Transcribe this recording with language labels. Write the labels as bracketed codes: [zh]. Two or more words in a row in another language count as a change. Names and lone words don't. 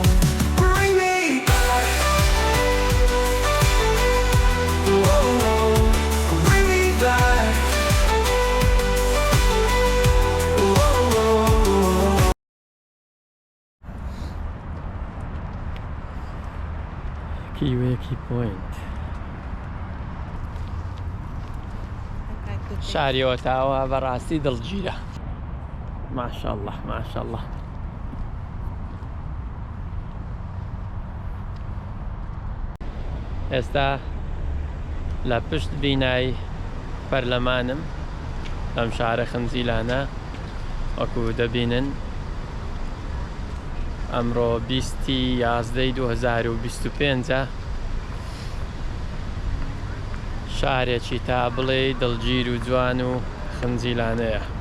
[en] Bring me back. Whoa, bring me back. Whoa. Kiweki Point. [ckb] شاری ئۆتاوا بەڕاستی دڵگیرە. ماشەڵڵا ماشەڵڵا. ئێستا لە پشت بینای پەرلەمانم لەم شارە خنجیلانە وەکو دەبینن ئەمڕۆ 20/11/2025 شارێکی تا بڵێ دڵگیر و جوان و خنجیلانەیە.